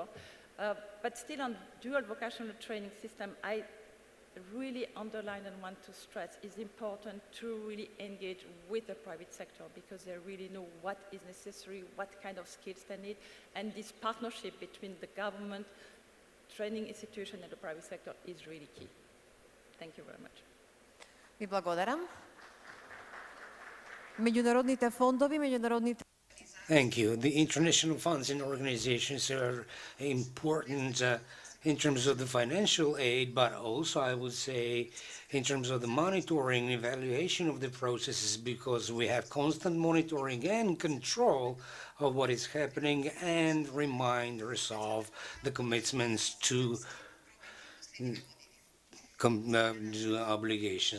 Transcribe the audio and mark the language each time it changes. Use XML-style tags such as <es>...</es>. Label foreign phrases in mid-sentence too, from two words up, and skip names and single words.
<en>But still, on dual vocational training system, I really underline and want to stress it's important to really engage with the private sector, because they really know what is necessary, what kind of skills they need, and this partnership between the government, training institution, and the private sector is really key. Thank you very much.</en> <mk>Ви благодарам. Меѓународните фондови, меѓународните...</mk> <en>Thank you. The international funds and organizations are important in terms of the financial aid, but also, I would say, in terms of the monitoring and evaluation of the processes, because we have constant monitoring and control of what is happening, and reminders of the commitments to obligations.</en>